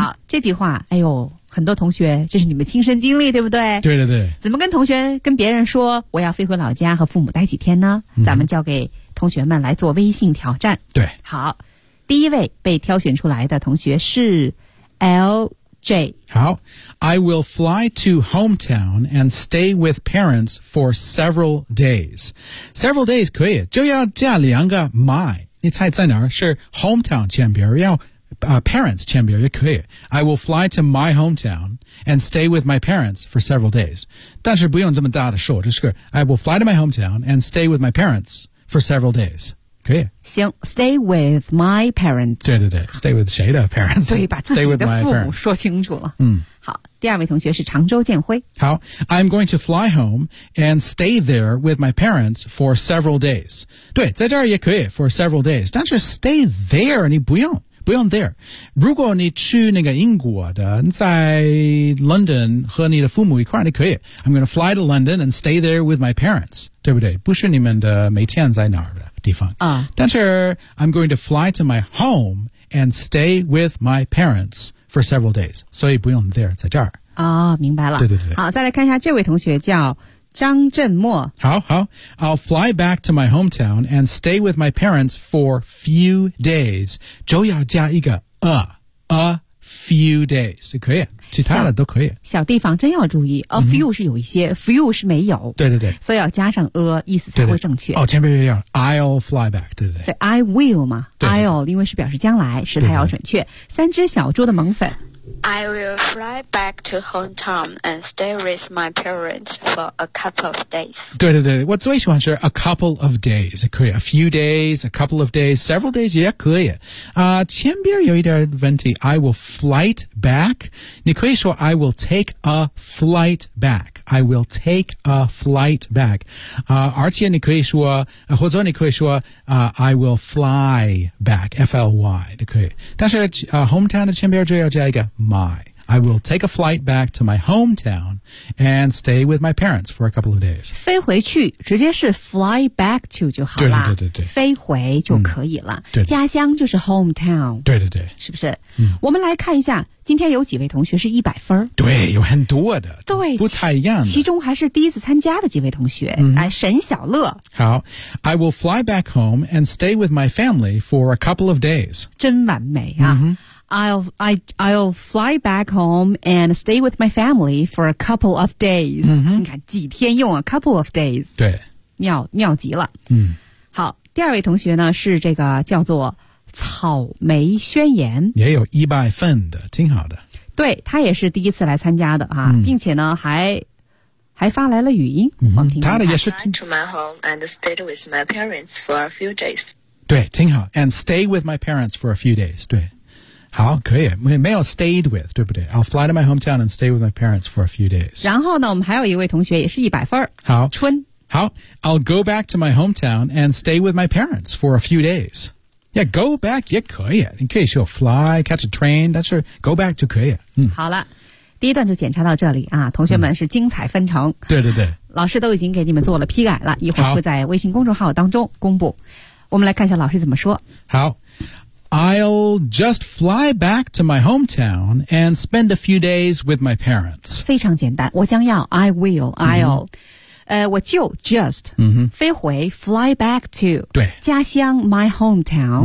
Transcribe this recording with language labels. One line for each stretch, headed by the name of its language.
Chinese: 好，这句话，哎呦，很多同学，这是你们亲身经历，对不对？对对对。怎么跟同学、跟别人说我要飞回老家和父母待几天呢？ Mm-hmm. 咱们交给同学们来做微信挑战。对，好。第一位被挑选出来的同学是 LJ。好
English: ，I will fly to hometown and stay with parents for several days.
Chinese: Several days 可以，就要加两个 my。你猜在哪儿？是 hometown 前边，要、parents 前边也可以。
English: I will fly to my hometown and stay with my parents for several days.
Chinese: 但是不用这么大的说，就是
English: I will fly to my hometown and stay with my parents for several days.
Chinese: 可以
English: 行 ，stay with my parents。
Chinese: 对对对 ，stay with 谁的 parents？对，把自己的父母说清楚了。嗯，好，第二位同学是常州建辉。
English: 好 ，I'm going to fly home and stay there with my parents for several days。
Chinese: 对，在这儿也可以 for several days， 但是 stay there 你不用 there。如果你去那个英国的，在 London 和你的父母一块儿，你可以 ，
English: I'm going to fly to London and stay there with my parents，
Chinese: 对不对？不是你们的每天在哪儿的。
English: 但是 I'm going to fly to my home and stay with my parents for several days.
Chinese: 所以不用 there, 在这儿。哦，明白了。对对对。好，再来看一下这位同学叫张振墨。好好。
English: I'll fly back to my hometown and stay with my parents for few days.
Chinese: 就要加一个 a few days. 可以。其他的都可以。小地方真要注意 ，a few、mm-hmm. 是有一些 ，few 是没有。对对对，所以要加上 a， 意思才会正确。对对哦，前面也要 I'll fly back， 对对对。对 ，I will 嘛对对，I'll 因为是表示将来，时态要准确对对。三只小猪的萌粉
English: ，I will fly back to hometown and stay with my parents for a couple of days。
Chinese: 对对对，我最喜欢是 a couple of days， 可以 a few days， a couple of days， several days 也可以。前边有一点问题 ，I will flight back。
English: 你可以说 I will take a flight back. I will take a flight back.
Chinese: 而且你可以说或者你可以说
English: I will fly back.
Chinese: F-L-Y. 你可以。但是hometown 的前边就要加一个 my.
English: I will take a flight back to my hometown and stay with my parents for a couple of days.
Chinese: 飞回去直接是 fly back to 就好了。对对对对。飞回就可以了。嗯、对对家乡就是 hometown. 对对对。是不是、嗯、我们来看一下。今天有几位同学是100分？对，有很多的，对，不太一样的。其中还是第一次参加的几位同学， mm-hmm. 哎，沈小乐。
English: 好 ，I will fly back home and stay with my family for a couple of days。
Chinese: 真完美啊！ Mm-hmm.
English: I'll fly back home and stay with my family for a couple of days.、 Mm-hmm.
Chinese: 你看几天用啊 couple of days. 对。妙极了。嗯。好，第二位同学呢是这个叫做草莓宣言。也有一百份的，挺好的。对，他也是第一次来参加的啊、嗯、并且呢还发来了语音。嗯，他的也是。
English: I fly to my home and stayed with my parents for a few days.
Chinese: 对，挺好。
English: And stay with my parents for a few days, 对。
Chinese: 好，可以，没有
English: stayed with,
Chinese: 对不对？
English: I'll fly to my hometown and stay with my parents for a few days.
Chinese: 然后呢，我们还有一位同学也是一百分。好。春。
English: 好， I'll go back to my hometown and stay with my parents for a few days.
Chinese: Yeah, go back 也可以，你可以说 fly,
English: catch a train,
Chinese: 但是 go back 就可以。嗯，好了，第一段就检查到这里啊，同学们是精彩纷呈、嗯。对对对，老师都已经给你们做了批改了，一会儿会在微信公众号当中公布。我们来看一下老师怎么说。
English: 好， I'll just fly back to my hometown and spend a few days with my parents.
Chinese: 非常简单，我将要 I will, I'll、嗯。我就 just、嗯、飞回 fly back to 对家乡 my hometown、